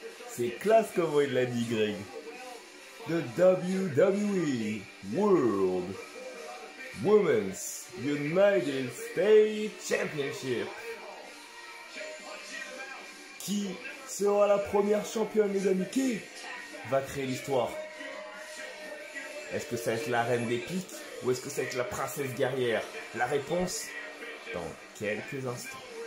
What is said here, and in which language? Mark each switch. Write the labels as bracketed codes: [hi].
[fr] C'est classe comme il l'a dit Greg. [en] The WWE World Women's United States Championship. [fr] Qui sera la première championne les amis? Qui va créer l'histoire? Est-ce que ça va être la reine des piques ou est-ce que ça va être la princesse guerrière? La réponse dans quelques instants.